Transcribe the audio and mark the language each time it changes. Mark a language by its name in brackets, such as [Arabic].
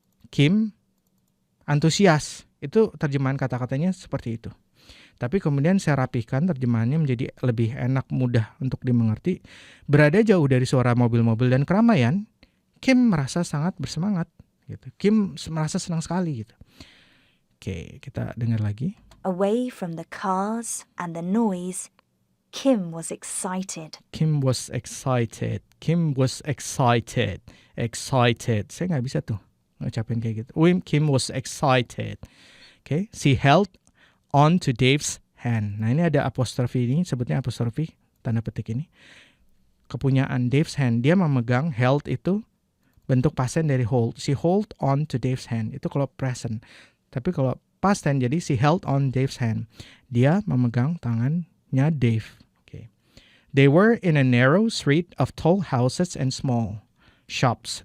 [Indonesian] Kim antusias. Itu terjemahan kata-katanya seperti itu. Tapi kemudian saya rapihkan terjemahannya menjadi lebih enak, mudah untuk dimengerti. Berada jauh dari suara mobil-mobil dan keramaian, Kim merasa sangat bersemangat gitu. Kim merasa senang sekali gitu. Oke, kita dengar lagi. [English] Away from the cars and the noise, Kim was excited. Kim was excited. Kim was excited. Excited. [Indonesian] Saya nggak bisa tuh ngucapin kayak gitu. [English] Kim was excited. Oke, she held on to Dave's hand. [Indonesian] Nah ini ada apostrofi ini, sebutnya apostrofi, tanda petik ini. Kepunyaan Dave's hand. Dia memegang, held itu bentuk past tense dari hold. [English] She hold on to Dave's hand. [Indonesian] Itu kalau present. Tapi kalau past tense jadi [English] she held on Dave's hand. [Indonesian] Dia memegang tangannya Dave. [English] Okay. They were in a narrow street of tall houses and small shops.